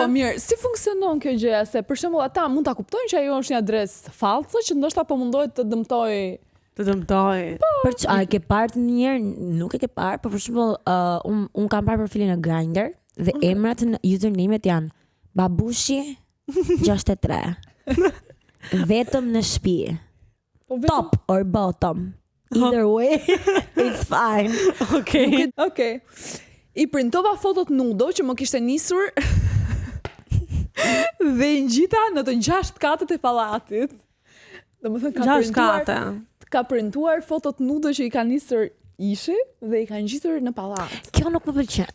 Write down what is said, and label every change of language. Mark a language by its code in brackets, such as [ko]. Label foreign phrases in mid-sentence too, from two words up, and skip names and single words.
[sq] Po mirë, si funksionon kjo gjëja se për shembull ata mund ta kuptojnë që ajo është një adresë fallse që ndoshta po mundohet të dëmtojë. Për që, a e ke parë një herë? Nuk e ke parë, por për shembull, un kam parë profilin në Grindr dhe emrat në usernamet janë Babushi 63. Vetëm në shtëpi. [en] Top or bottom. Either way, it's fine. Okay. [sq] I printova fotot nudo që më kishte nisur dhe i ngjita në të 6 katët e pallatit. Domethënë ka printuar fotot nudo që i ka nisur ishi dhe i ka ngjitur në pallat. Kjo nuk më pëlqen.